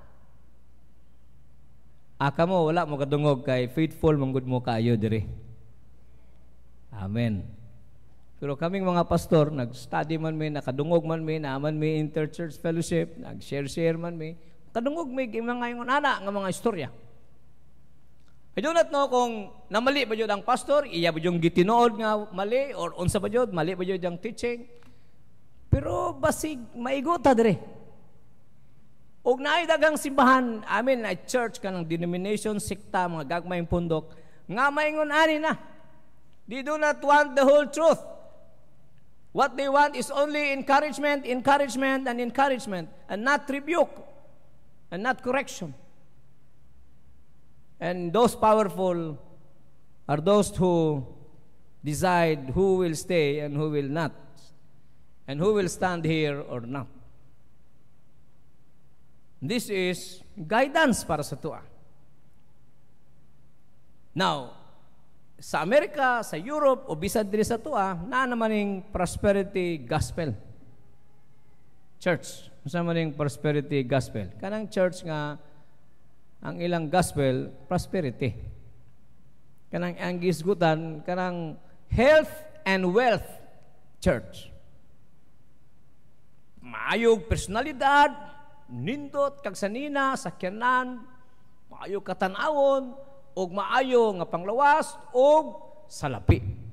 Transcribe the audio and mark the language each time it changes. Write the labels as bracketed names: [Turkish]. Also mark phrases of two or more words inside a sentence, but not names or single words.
[Cebuano] Aka mo, wala mo kadungog kay faithful, manggod mo kayo diri. Amen. Pero kaming mga pastor, nag-study man mi, nakadungog man mi, naaman mi [English] inter-church fellowship, [Cebuano] nag-share man mi, kadungog mi, mga ngayon ana, nga mga istorya. [English] I do not know [Cebuano] kung namali ba yun ang pastor, iya ba yung gitinood nga mali, or unsa ba yun, mali ba yun ang teaching. Pero basig, maigota dire. Og naay dagang simbahan, amin na church ka ng denomination, sikta, mga gagmayng pundok, nga maingon ani na. [English] They do not want the whole truth. What they want is only encouragement, encouragement, and encouragement, and not rebuke, and not correction. And those powerful are those who decide who will stay and who will not, and who will stand here or not. This is guidance [Cebuano] para sa tuwa. Now, sa Amerika, sa Europe, o bisad diri sa tuwa, na naman yung [English] prosperity gospel. [Cebuano] Church. Sa naman yung [English] prosperity gospel. [Cebuano] Kanang church nga, ang ilang gospel, prosperity. Kanang ang gisgutan, kanang [English] health and wealth church. [Cebuano] Maayog personalidad, nindot, kagsanina, sakyanan, maayo katanawon, og maayo nga panglawas, og salapi.